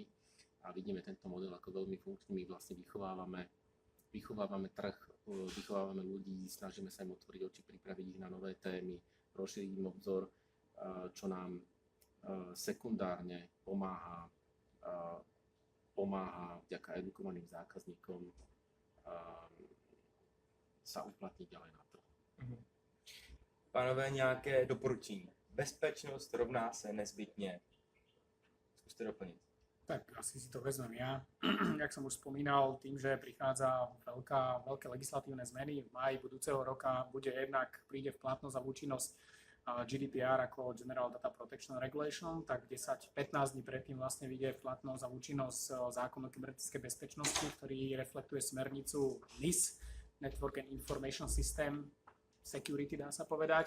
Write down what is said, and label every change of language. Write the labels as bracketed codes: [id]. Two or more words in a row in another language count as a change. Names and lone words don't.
[sk] A vidíme tento model ako veľmi funkčný. My vlastne vychovávame trh, vychovávame ľudí, snažíme sa im otvoriť oči, pripraviť ich na nové témy, rozšíriť im obzor, čo nám sekundárne pomáha vďaka edukovaným zákazníkom sa uplatniť ďalej na trhu. [cs] Pánové, nějaké doporučení? Bezpečnost rovná se nezbytně. Zkuste doplnit. [sk] Tak asi si to vezmem ja. Jak som už spomínal, tým, že prichádza veľké legislatívne zmeny v máji budúceho roka, príde v platnosť a v účinnosť GDPR ako [en] General Data Protection Regulation, [sk] tak 10-15 dní predtým vlastne vyjde v platnosť a v účinnosť zákon o kybernetickej bezpečnosti, ktorý reflektuje smernicu NIS, [en] Network and Information System Security, [sk] dá sa povedať.